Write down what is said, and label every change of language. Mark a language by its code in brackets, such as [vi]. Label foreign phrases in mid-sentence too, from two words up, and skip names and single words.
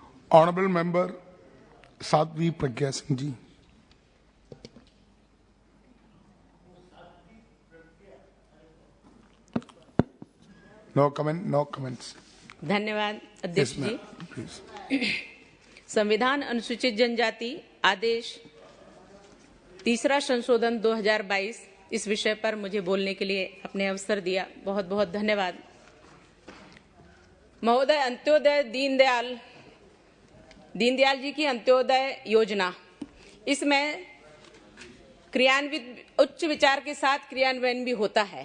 [en] Honorable Member Sadhvi Pragya Singh ji. No comment, no comments. [hi] धन्यवाद अध्यक्ष जी। Please. संविधान अनुसूचित जनजाति आदेश 3रा संशोधन 2022 इस विषय पर मुझे बोलने के लिए अपने अवसर दिया, बहुत बहुत धन्यवाद। महोदय, अंत्योदय दीनदयाल जी की अंत्योदय योजना, इसमें क्रियान्वित उच्च विचार के साथ क्रियान्वयन भी होता है।